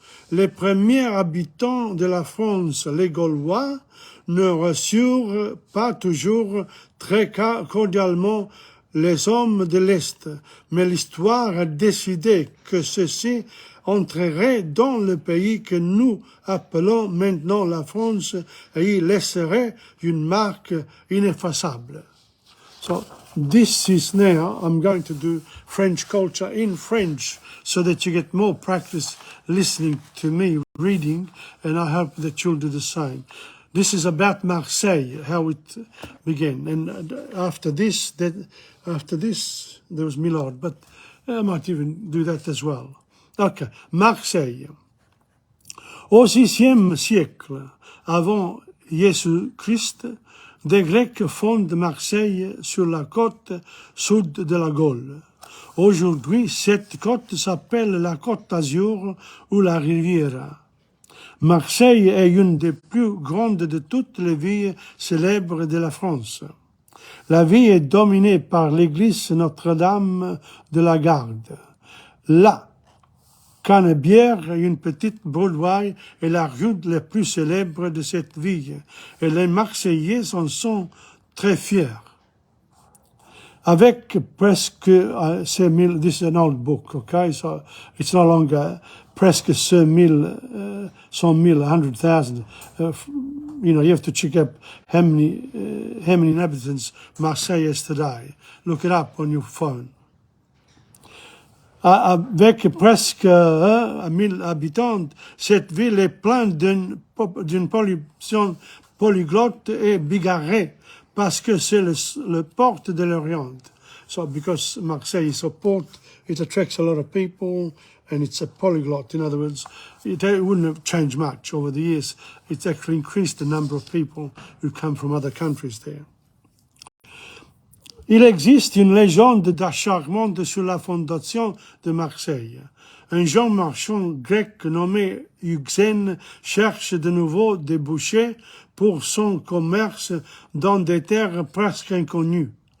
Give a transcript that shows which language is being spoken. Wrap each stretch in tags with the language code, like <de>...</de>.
<fr>Les premiers habitants de la France, les Gaulois, ne reçurent pas toujours très cordialement les hommes de l'Est, mais l'histoire a décidé que ceux-ci entreraient dans le pays que nous appelons maintenant la France et y laisseraient une marque ineffaçable.</fr> <en>So this is now, I'm going to do French culture in French so that you get more practice listening to me reading, and I hope that you'll do the same. This is about Marseille, how it began. And after this, there was Milord, but I might even do that as well. Okay, Marseille.</en> <fr>Au VIe siècle, avant Jésus-Christ, des Grecs fondent Marseille sur la côte sud de la Gaule. Aujourd'hui, cette côte s'appelle la Côte d'Azur ou la Riviera. Marseille est une des plus grandes de toutes les villes célèbres de la France. La ville est dominée par l'église Notre-Dame de la Garde. La Canebière, une petite Broadway, est la rue la plus célèbre de cette ville, et les Marseillais en sont très fiers. Avec presque 100,000,</fr> <en>this is an old book, okay, so it's no longer presque 100,000, 100,000, you know, you have to check up how many inhabitants Marseille has today. Look it up on your phone.</en> <fr>Avec presque 1,000 habitants, cette ville est pleine d'une population polyglotte et bigarrée, parce que c'est le port de l'Orient.</fr> <en>So because Marseille is a port, it attracts a lot of people, and it's a polyglot. In other words, it wouldn't have changed much over the years. It's actually increased the number of people who come from other countries there.</en> <fr>Il existe une légende charmante sur la fondation de Marseille. Un jeune marchand grec nommé Euxène cherche de nouveau des bouchers pour son commerce dans des terres presque inconnues.</fr>